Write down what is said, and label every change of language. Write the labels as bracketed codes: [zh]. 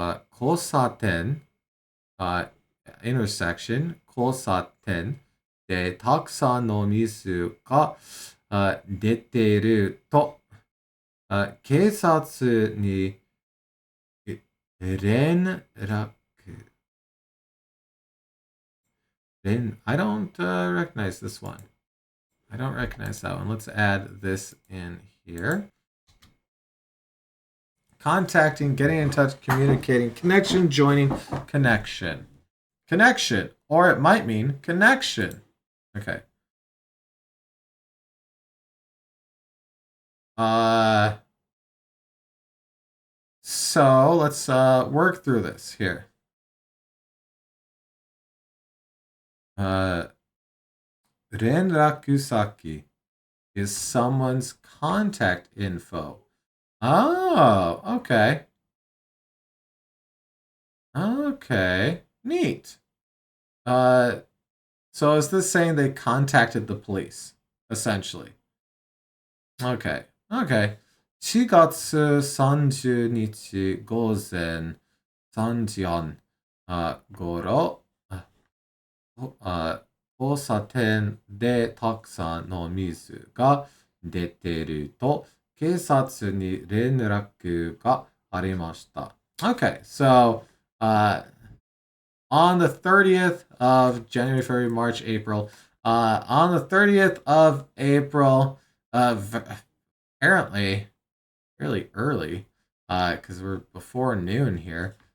[ja] 交差点、intersection、交差点でたくさんの水が出ていると、警察に連絡。 [en] I don't recognize this one. I don't recognize that one. Let's add this in here. Contacting, getting in touch, communicating, connection, joining, connection. Connection, or it might mean connection. Okay. So let's work through this here. Renrakusaki is someone's contact info. Oh, okay. Okay, neat. So is this saying they contacted the police, essentially? Okay. [ja] 4月30日午前3時半頃、交差点でたくさんの水が出ていると警察に連絡がありました。 [en] Okay, so on the 30th of January, February, March, April, on the 30th of April, apparently really early, because we're before noon here.